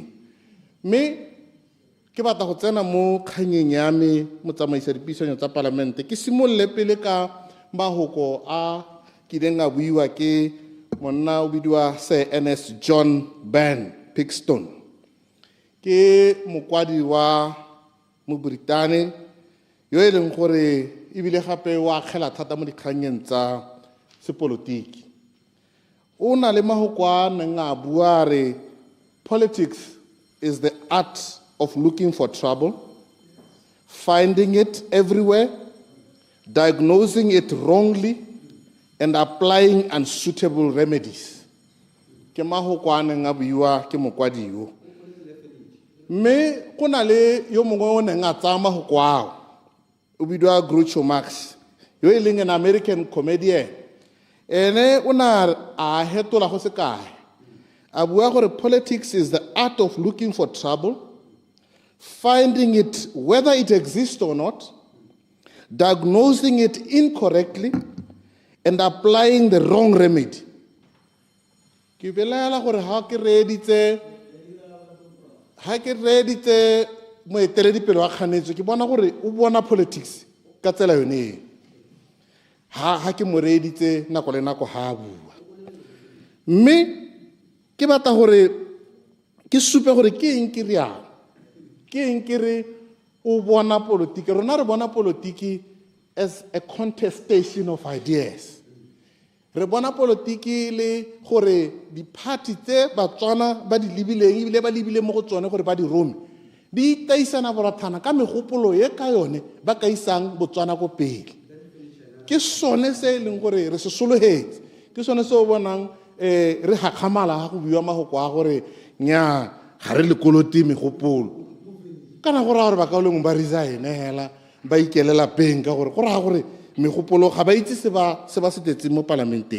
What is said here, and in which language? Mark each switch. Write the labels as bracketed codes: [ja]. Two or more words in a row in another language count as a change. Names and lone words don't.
[tn] Me ke batla go tsena mo kganyeng ya me mo tsamaisa dipuisano tsa palamente ke simolole pele ka mahoko a kileng a buiwa ke monna o bidiwa Sir Ernest John Ben Pigston. Ke mokwadi wa Moboritane yo e leng gore ebile gape wa kgela thata mo dikganyeng tsa sepolotiki. O na le mahoko a neng a bua re [en] politics is the art of looking for trouble, finding it everywhere, diagnosing it wrongly, and applying unsuitable remedies. [tn] Ke mahoko a neng a buiwa ke mokwadi yo. Me go na le yo mongwe o neng a tsaya mahoko ao o bidiwa Groucho Marx yo e leng [en] an American comedian. [tn] Ene o na a hetola go se kae a bua gore [en] politics is the art of looking for trouble, finding it whether it exists or not, diagnosing it incorrectly, and applying the wrong remedy. [tn] Ke belela gore ha ke reditse moeteledipele wa kganetso ke bona gore o bona politics ka tsela yone ha ke mo reditse nako le nako ha bua. Mme ke batla gore ke supe gore ke eng ke rialo, ke eng ke re o bona politiki. Rona re bona politiki [en] as a contestation of ideas. [tn] Re bona politiki le gore di-party tse batswana ba di lebileng ebile ba lebile mo go tsone gore ba di rome di taisana borathana ka megopolo ye ka yone ba ka isang botswana ko pele. Ke sone se e leng gore re se sologetse, ke sone se o bonang re gakgamala ga go buiwa mahoko a gore nya ga re lekoloti megopolo kana go raya gore ba kaolengwe ba resign hela ba ikelela peng ka gore go raya gore megopolo ga ba itse se ba se tetseng mo parlamenteng.